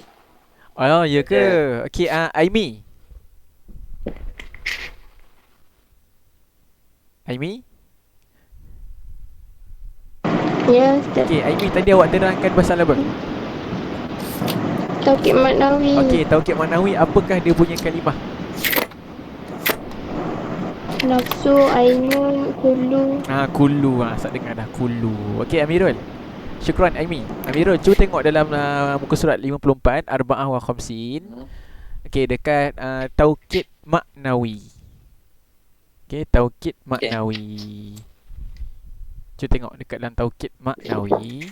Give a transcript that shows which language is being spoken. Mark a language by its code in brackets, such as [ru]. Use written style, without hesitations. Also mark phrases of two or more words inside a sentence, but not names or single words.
[ms] Oh, ya ke? Okey, Aimi. Ya, Ustaz. Okey, Aimi, tadi awak terangkan pasal apa? Taukid maknawi. Okey, taukid maknawi, apakah dia punya kalimah? [ar] نفس، عين، كل. [ms] Kullu. Saya dengar dah, kullu. Okey, Amirul. Syukran, Aimi. Amirul, cuba tengok dalam muka surat 54, [ar] أربعة وخمسين. [ms] Okey, dekat taukid maknawi. Okey, taukid maknawi. Cuba tengok dekat dalam taukid maknawi.